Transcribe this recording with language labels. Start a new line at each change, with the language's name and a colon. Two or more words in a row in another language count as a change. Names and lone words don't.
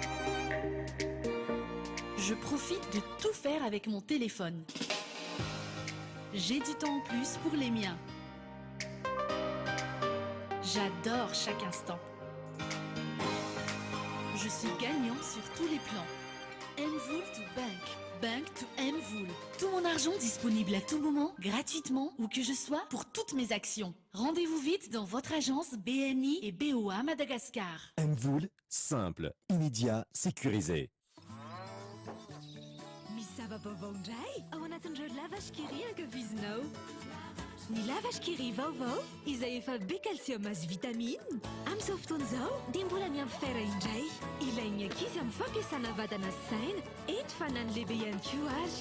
French: Je profite de tout faire avec mon téléphone. J'ai du temps en plus pour les miens. J'adore chaque instant. Je suis gagnant sur tous les plans. Mvoul to Bank, Bank to Mvoul. Tout mon argent disponible à tout moment, gratuitement, où que je sois, pour toutes mes actions. Rendez-vous vite dans votre agence BNI et BOA Madagascar. Mvoul, simple, immédiat, sécurisé.
Malagasy: Misava vaovao indray ao anatin'ireo lavashkiri ankafizinao. Ny lavashkiri vaovao izay efa be calcium azy vitamine amin'izao fotoana izao dia mbola miampy fer indray. Ilainy ankizy amin'ny fampiasana vatana sy saina eny fa na ny lehibe ihany koa azy.